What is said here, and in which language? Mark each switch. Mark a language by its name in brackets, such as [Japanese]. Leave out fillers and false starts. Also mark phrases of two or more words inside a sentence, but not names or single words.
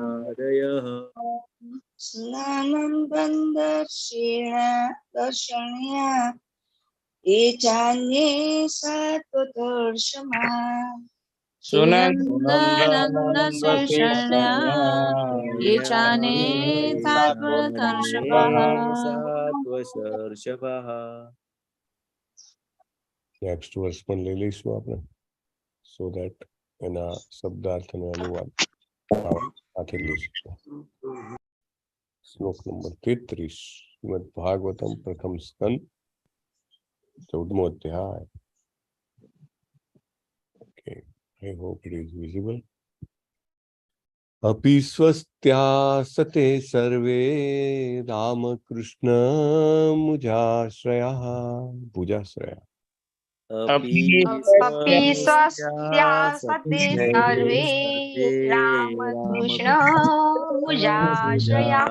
[Sanskrit] स्नानं दर्शन्या ये चान्ये सात्वतर्षमा सुनन्दनन्दशीर्षण्या ये चान्ये सात्वतर्षभः [Gujarati] નેક્સ્ટ વર્ષ પણ લઈ લઈશું આપણે [English] so that [Gujarati] એના શબ્દાર્થ અને અનુવાદ સાથે લઈશું. શ્લોક નંબર 33 શ્રીમદ ભાગવતમ પ્રથમ સ્કંદ 14મો અધ્યાય. [English] Okay, I hope it is visible. [Sanskrit] अपि स्वस्त्यासते सर्वे रामकृष्ण मुजाश्रयाः भुजाश्रया अपि स्वस्त्यासते सर्वे रामकृष्ण भुजाश्रयाः